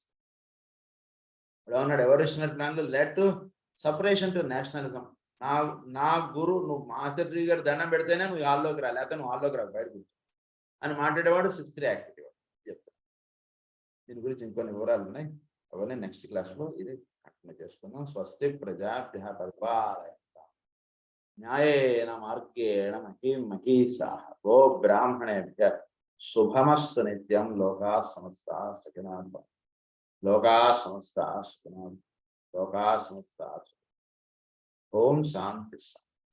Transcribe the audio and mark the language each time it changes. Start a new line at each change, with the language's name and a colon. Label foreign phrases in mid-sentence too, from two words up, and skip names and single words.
Telugu: ఎలా ఉన్నాడు
English: evolutionary planlo led to separation to nationalism.
Telugu: నా గురువు, నువ్వు మాస్టర్ సివి గారు దండం పెడితేనే నువ్వు హాల్లోకి రా, లేకపోతే నువ్వు హాల్లోకి రా, బయట కూర్చో అని మాట్లాడేవాడు
English: 6th activity
Telugu: చెప్తాను. దీని గురించి ఇంకొన్ని వివరాలు ఉన్నాయి, అవన్నీ
English: next classlo
Telugu: ఇది కంటిన్యూ చేసుకుందాం.
Sanskrit: స్వస్తి ప్రజాభ్యః పరిపాలయంతాం న్యాయేన మార్గేణ మహీం మహీషాః గో బ్రాహ్మణేభ్యః శుభమస్తు నిత్యం. లోకాః సమస్తాః సుఖినో భవంతు. లోకాః సమస్తాః సుఖినో భవంతు. లోకాః సమస్తాః సుఖినో భవంతు. ఓం శాంతి.